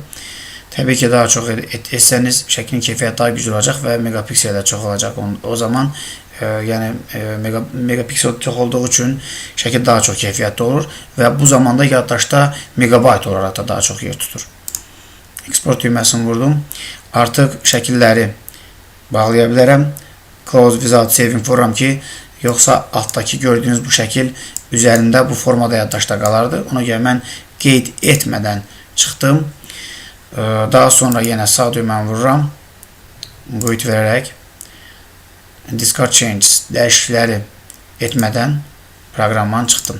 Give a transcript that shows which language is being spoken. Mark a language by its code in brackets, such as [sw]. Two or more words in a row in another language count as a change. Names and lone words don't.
[az] Təbii ki, daha çox etsəniz şəklin keyfiyyəti daha güclü olacaq və megapiksel də çox olacaq. O zaman yəni megapiksel çox olduğu üçün şəkil daha çox keyfiyyətli olur və bu zamanda yaddaşda megabayt olaraq da daha çox yer tutur. Export düyməsini vurdum. Artıq şəkilləri bağlaya bilərəm. [en] Close without saving [az] vururam ki, yoxsa altdakı gördüyünüz bu şəkil üzərində bu formada yaddaşda qalardı. Ona görə mən qeyd etmədən çıxdım. Daha sonra yenə sağ düyməni vururam. Boyut verərək [en] discard changes [az] dəyişiklikləri etmədən proqramdan çıxdım.